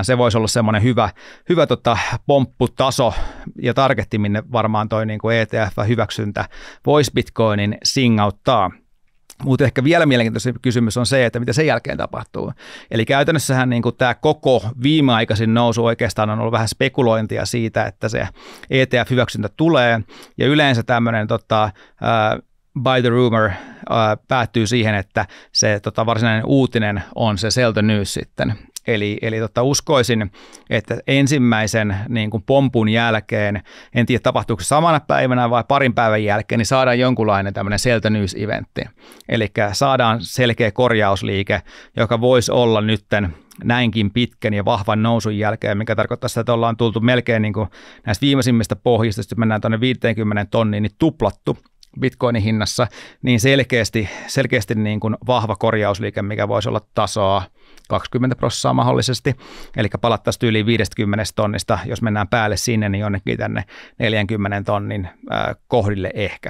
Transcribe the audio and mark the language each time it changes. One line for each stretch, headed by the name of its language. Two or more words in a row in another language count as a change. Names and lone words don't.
Finnish: Se voisi olla semmoinen hyvä pompputaso ja targetti, minne varmaan toi niin kuin ETF-hyväksyntä voisi Bitcoinin singauttaa. Mutta ehkä vielä mielenkiintoisempi kysymys on se, että mitä sen jälkeen tapahtuu. Eli käytännössähän niin tämä koko viimeaikaisin nousu oikeastaan on ollut vähän spekulointia siitä, että se ETF-hyväksyntä tulee, ja yleensä tämmöinen
English: by the rumor
Finnish: päättyy siihen, että se varsinainen uutinen on se
English: sell the news
Finnish: sitten. Eli uskoisin, että ensimmäisen niin kuin pompun jälkeen, en tiedä tapahtuuko samana päivänä vai parin päivän jälkeen, niin saadaan jonkunlainen tämmöinen
English: sell the news-
Finnish: eventti. Eli saadaan selkeä korjausliike, joka voisi olla nytten näinkin pitkän ja vahvan nousun jälkeen, mikä tarkoittaa sitä, että ollaan tultu melkein niin kuin näistä viimeisimmistä pohjista, jos mennään tuonne 50 tonniin, niin tuplattu Bitcoinin hinnassa, niin selkeästi niin kuin vahva korjausliike, mikä voisi olla tasoa 20% mahdollisesti, eli palattaisiin yli 50 tonnista, jos mennään päälle sinne, niin jonnekin tänne 40 tonnin kohdille ehkä.